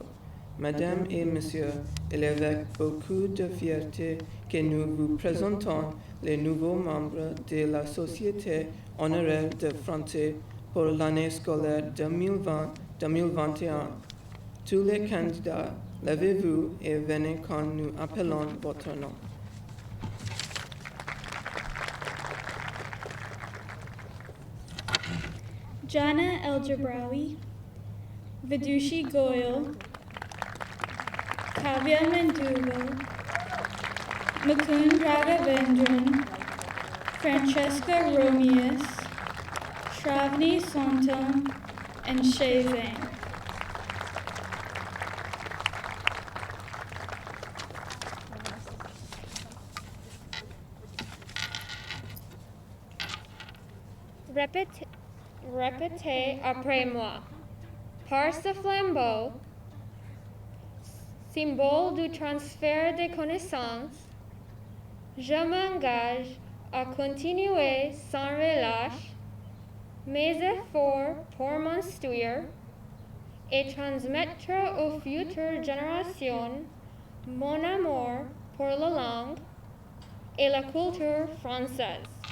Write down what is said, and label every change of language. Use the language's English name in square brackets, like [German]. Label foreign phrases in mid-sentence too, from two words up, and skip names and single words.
[French] Mesdames et messieurs, il est avec beaucoup de fierté que nous vous présentons les nouveaux membres de la Société honoraire de français pour l'année scolaire 2020-2021. Tous les candidats, levez-vous et venez quand nous appelons votre nom. Jana Eljabrawi, Vidushi Goyal, Kavya Mendugal, Mukund Raghavendran, Francesca Romius, Shravani Santam, [English] and Shay Zhang. [French] Répétez après moi. Par ce flambeau, symbole du transfert des connaissances, je m'engage à continuer sans relâche mes efforts pour m'instruire et transmettre aux futures générations mon amour pour la langue et la culture française.